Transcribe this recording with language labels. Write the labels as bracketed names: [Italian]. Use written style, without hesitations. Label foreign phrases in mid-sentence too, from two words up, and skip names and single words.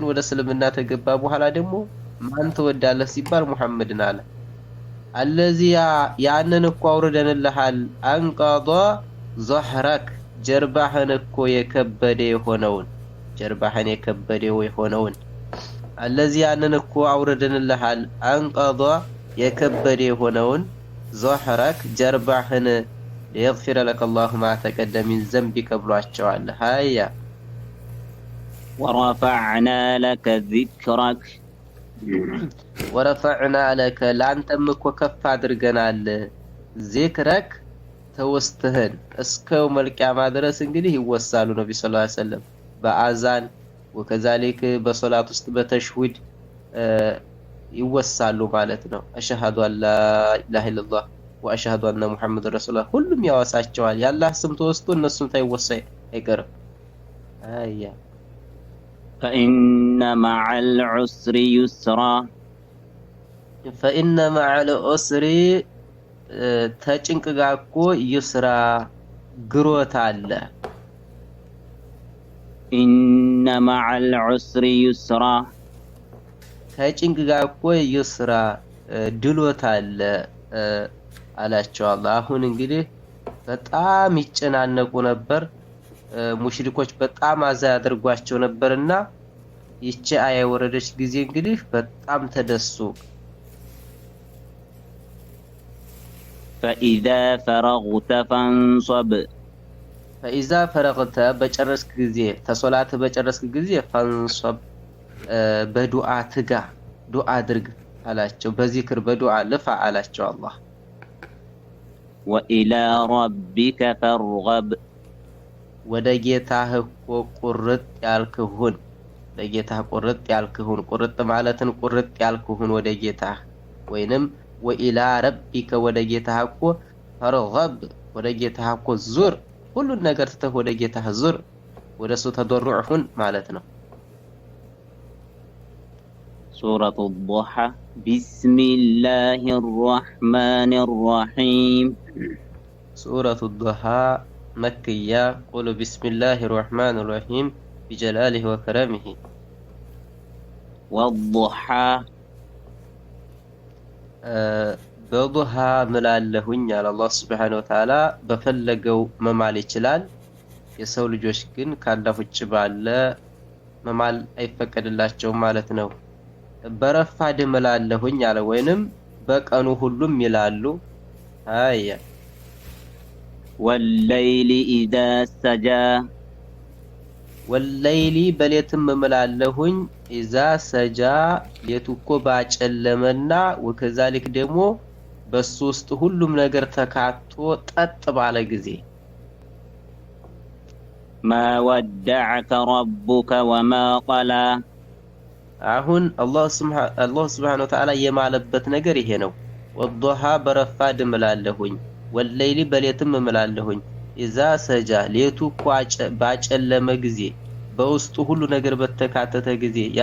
[Amharic] ወደ እስልምና ተገባ በኋላ ደግሞ ማን ትወዳለህ ሲባል ሙሐመድን አለ። الذي ያንን እኮ አውርደንልሃል [Arabic] أنقض ظهرك [Amharic] ጀርባህን እኮ የከበደ የሆነውን ጀርባህን የከበደው የሆነውን الذي ያንን እኮ አውርደንልሃል አንቀض የከበደ የሆነውን ظهرك ጀርባህን [Arabic] ليغفر لك الله ما تقدم من ذنبك [Amharic] ብሏቸዋል። ሃያ [Arabic] ورفعنا لك ذكرك. ورفعنا لك [Amharic] ላንተም እኮ ከፍ አድርገናል ዚክረክ ተወስተህን እስከው መልቂያማ ድረስ እንግዲህ ይወሳሉ ነብዩ [Arabic] صلى الله عليه وسلم [Amharic] በአዛን ወከዛሊክ በሶላት ውስጥ በተሽሁድ ይወሳሉ ማለት ነው። [Arabic] أشهد أن لا إله إلا الله وأشهد أن محمدا رسول الله [Amharic] ሁሉም ያወሳቸዋል። የአላህ ስም ተወስቶ እነሱም ታይወሳ አይቀርም። አያ [Arabic] فإن مع العسر يسرا فإن مع العسر [Amharic] ተጭንቅ ጋር እኮ ይስራ ግሮት አለ። [Arabic] إن مع العسر يسرا [Amharic] ከጭንቅ ጋር እኮ ይስራ ድሎት አለ አላቸው አላህ። አሁን እንግዲህ በጣም ይጨናነቁ ነበር። ሙሽሪኮች በጣም አዛ ያደርጓቸው ነበርና ይቺ አያ የወረደች ጊዜ እንግዲህ በጣም ተደሱ። [Arabic] فإذا فرغت فانصب فإذا فرغت [Amharic] በጨረስክ ጊዜ ተሶላት በጨረስክ ጊዜ ፈንصب በዱዓ ትጋ ዱዓ አድርግ አላቸው። በዚክር በዱዓ ልፋ አላቸው አላህ። [Arabic] وإلى ربك فارغب [Amharic] ወደ ጌታህ እኮ ቁርጥ ያልክሁን ለጌታህ ቁርጥ ያልክሁን ቁርጥ ማለትን ቁርጥ ያልክሁን ወደ ጌታህ ወይንም [Arabic] وإلى ربك [Amharic] ወደ ጌታህ እኮ ፈርገብ ወደ ጌታህ እኮ ዙር ሁሉን ነገር ትተህ ወደ ጌታህ ዙር ወደሱ ተضرع ሁን ማለት ነው። [Arabic] سورة الضحى بسم الله الرحمن الرحيم سورة الضحى مكية. قولوا بسم الله الرحمن الرحيم بجلاله وكرمه. والضحى [Amharic] በዱሃ ምላለሁኝ አለ አላህ [Arabic] سبحانه وتعالى። [Amharic] በፈለገው መማል ይችላል። የሰው ልጆች ግን ካላህ ውጭ ባለ መማል አይፈቀድላቸውም ማለት ነው። በረፋድ ምላለሁኝ አለ ወይንም በቀኑ ሁሉም ይላሉ። አያ [Arabic] والليل إذا سجى [Amharic] ወለይሊ በሌትም ምላለሁኝ [Arabic] إذا سجى [Amharic] ሌቱ እኮ ባጨለመና ወከዛሊክ ደግሞ በሱ ውስጥ ሁሉም ነገር ተካቶ ጠጥ ባለ ጊዜ [Arabic] ما ودعك ربك وما قلى [Amharic] አሁን አላህ [Arabic] سبحانه وتعالى [Amharic] የማለበት ነገር ይሄ ነው። ወዱሃ በረፋድ ምላለሁኝ ወለይሊ በሌትም ምላለሁኝ ኢዛ ሰጃ ሌቱ እኮ ባጨለመ ጊዜ በውስጡ ሁሉ ነገር በተካተተ ጊዜ ያ